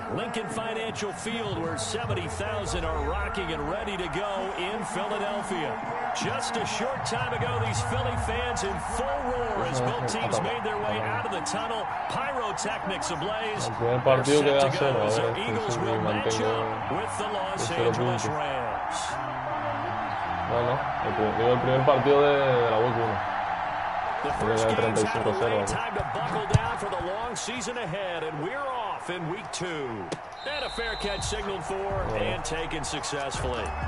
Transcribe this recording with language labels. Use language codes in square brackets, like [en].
[en] Lincoln Financial Field, where 70,000 are rocking and ready to go in Philadelphia. Just a short time ago, these Philly fans in full roar as both teams made their way out of the tunnel. Pyrotechnics ablaze. They're set to go as the Eagles will match up with the Los Angeles Rams. [es] Bueno, el primer partido de la Week 1. [en] The first game's out of the way. Time to buckle down for the long season ahead, and we're off in week 2. And a fair catch signaled for and taken successfully.